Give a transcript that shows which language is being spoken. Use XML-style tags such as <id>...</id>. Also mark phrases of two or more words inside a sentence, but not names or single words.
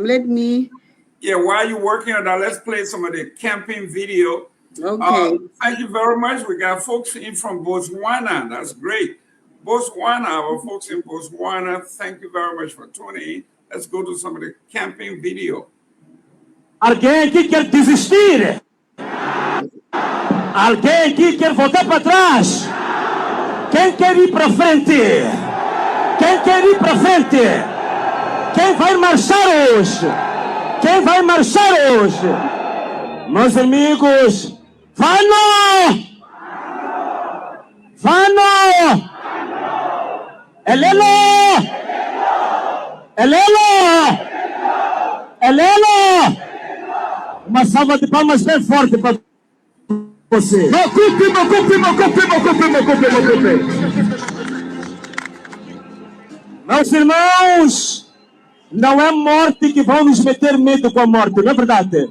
<en>Let me. Yeah, while you're working on that, let's play some of the campaign video. Okay. Thank you very much. We got folks in from Botswana. That's great. Botswana, our folks in Botswana, thank you very much for tuning in. Let's go to some of the campaign video.</en> <pt>Alguém aqui quer desistir? Alguém aqui quer voltar para trás? Quem quer ir para frente? Quem quer ir para frente? Quem vai marchar hoje? Quem vai marchar hoje? Meus amigos, vano! Vano! Elelo! Elelo! Elelo! Uma salva de palmas bem forte para você. Me ocupe. Meus irmãos, não é morte que vão nos meter medo com a morte, não é verdade?</pt>